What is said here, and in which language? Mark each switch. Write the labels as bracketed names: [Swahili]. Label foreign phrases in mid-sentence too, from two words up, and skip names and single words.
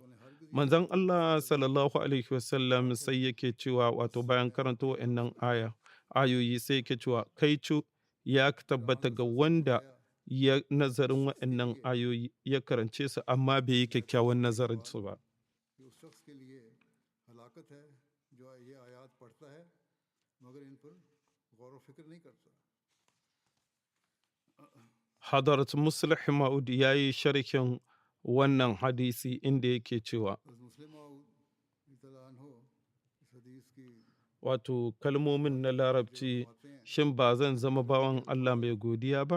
[Hausa] Manzon Allah [Arabic] صلى الله عليه وسلم [Hausa] sai yake cewa, wato bayan karanta wa'annan ayoyi sai yake cewa kaicu ya tabbata ga wanda ya nazarin wa'annan ayoyi ya karance su amma bai yi kyakkyawan nazarin su ba. [Urdu] اس شخص کے لیے ہلاکت ہے جو یہ آیت پڑھتا ہے مگر ان پر غور و فکر نہیں کرتا. [Hausa] Hadarat Muslih Ma'ud ya yi sharhin wannan hadisi inda yake cewa, wato kalmomin na larabci, shin ba zan zama bawan Allah mai godiya ba?